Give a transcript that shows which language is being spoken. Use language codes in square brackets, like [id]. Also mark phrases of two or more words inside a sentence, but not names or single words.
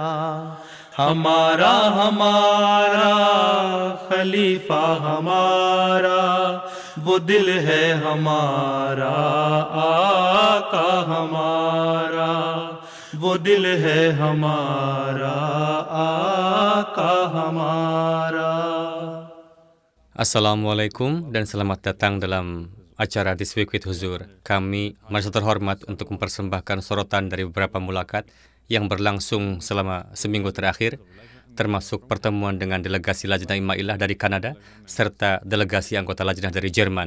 [hi] हमारा हमारा खलीफा हमारा, वो दिल है हमारा आका हमारा, वो दिल है हमारा आका हमारा. [id] Assalamualaikum dan selamat datang dalam acara This Week with Huzur. Kami merasa terhormat untuk mempersembahkan sorotan dari beberapa mulakat yang berlangsung selama seminggu terakhir, termasuk pertemuan dengan delegasi Lajnah Imailah dari Kanada, serta delegasi anggota Lajnah dari Jerman.